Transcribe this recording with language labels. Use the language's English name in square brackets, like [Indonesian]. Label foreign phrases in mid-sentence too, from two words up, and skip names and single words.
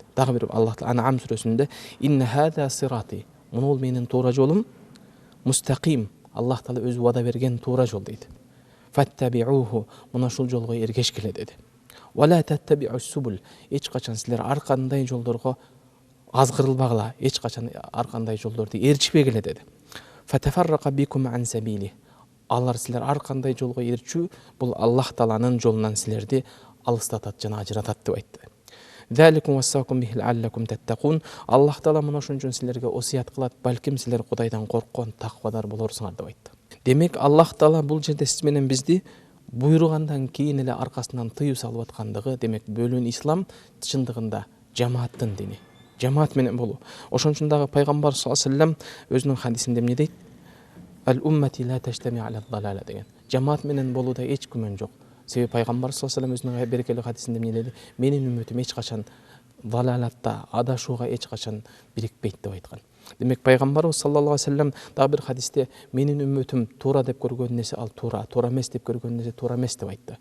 [Kyrgyz] Дагы бир Аллах Таала Ан'ам сүрөсүндө [Arabic] إن هذا صراطي, [Kyrgyz] муну менин туура жолум, мустақим, Аллах Таала өзү вада берген туура жол дейт. Фаттабиуху, муна ушул жолго эргешкиле деди. [Arabic] ولا تتبعوا السبل, [Kyrgyz] эч качан силер ар кандай жолдорго азгырылбагыла, эч качан ар кандай жолдорду ээрчпегиле деди. [Arabic] فتفرق بكم عن سبيله, [Kyrgyz] алар силер ар кандай жолго ээрчүү, бул Аллах Тааланын жолунан силерди алыстатат жана ажыратат деп айтты. [Arabic] ذلكم وصاكم به لعلكم تتقون, [Kyrgyz] Аллах Таала мына ошон үчүн силерге осуят кылат, балким силер Кудайдан корккон, таквадар болорсуңар деп айтты. Демек Аллах Таала бул жерде сиз менен бизди буйругандан кийин эле аркасынан тыюу салып аткандыгы, демек бөлүн ислам чындыгында жамааттын дини, жамаат менен болуу. Ошон үчүн дагы пайгамбар [Arabic] صلى الله عليه وسلم [Kyrgyz] өзүнүн хадисинде эмне дейт? [Arabic] إن أمتي لا تجتمع على ضلالة деген. [Kyrgyz] Жамаат менен болууда эч күмөн жок. Себеби пайгамбар [Arabic] صلى الله عليه وسلم [Kyrgyz] өзүнүн берекелүү хадисинде эмне деди? Менин үммөтүм эч качан далалатта, адашууга эч качан бирикпейт деп айткан. Демек пайгамбарыбыз [Arabic] صلى الله عليه وسلم [Kyrgyz] дагы бир хадисте менин үммөтүм туура деп көргөн нерсе ал туура, туура эмес деп көргөн нерсе туура эмес деп айтты.